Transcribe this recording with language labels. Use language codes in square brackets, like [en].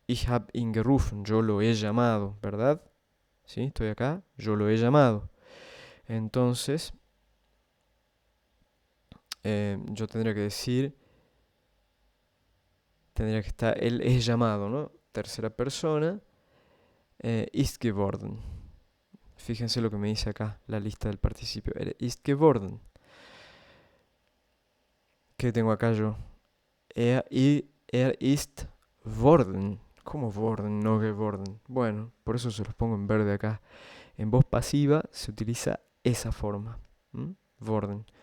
[de] Ich hab ihn gerufen. [es] Yo lo he llamado, ¿verdad? ¿Sí? Estoy acá. Yo lo he llamado. Entonces, yo tendría que estar, él es llamado, ¿no? Tercera persona, [de] ist geworden. [es] Fíjense lo que me dice acá, la lista del participio. [de] Ist geworden. [es] ¿Qué tengo acá yo? [de] Er ist worden. [es] ¿Cómo worden? No geworden. Bueno, por eso se los pongo en verde acá. En voz pasiva se utiliza esa forma. Worden.